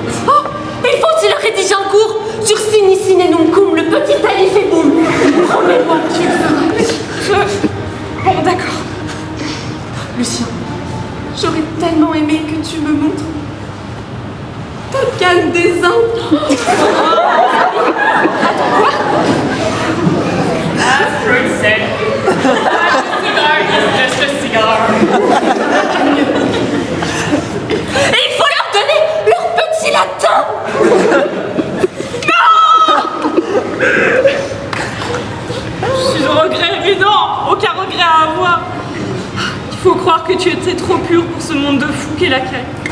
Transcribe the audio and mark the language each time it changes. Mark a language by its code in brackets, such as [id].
[fr] Oh, il faut aussi le rédiger en cours sur Sinicine Nuncum, le petit Alif et Boum. Promets-moi que tu le feras. Bon, d'accord. Lucien, j'aurais tellement aimé que tu me montres ta canne des Indes. Quoi? [en] As Freud said, a cigar is just a cigar. [fr] Et il faut leur donner leur petit latin. Je suis au regret, mais non, aucun regret à avoir. Il faut croire que tu étais trop pure pour ce monde de fous qu'est la Cagne.